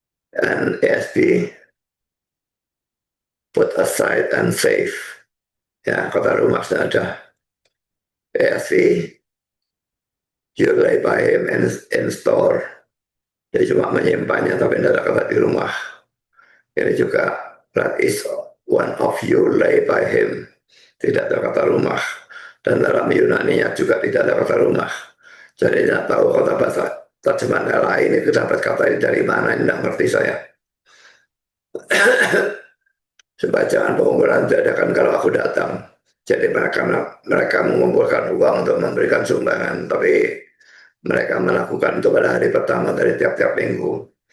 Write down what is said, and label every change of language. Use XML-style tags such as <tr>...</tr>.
<en>And ESV, put aside and save.</en> <id>Ya, kata rumah sudah ada. ESV,</id> <en>you lay by him in store.</en> <id>Jadi cuma menyimpannya tapi tidak ada kata di rumah.</id> <en>Ini juga, that is one of you lay by him.</en> <id>Tidak ada kata rumah. Dan dalam Yunani-nya juga tidak ada kata rumah. Jadi tidak tahu kata bahasa terjemahan lain itu dapat kata ini dari mana, tidak ngerti saya. Supaya jangan pengumpulan diadakan kalau aku datang. Jadi mereka mengumpulkan uang untuk memberikan sumbangan, tapi mereka melakukan itu pada hari pertama dari tiap-tiap minggu.</id>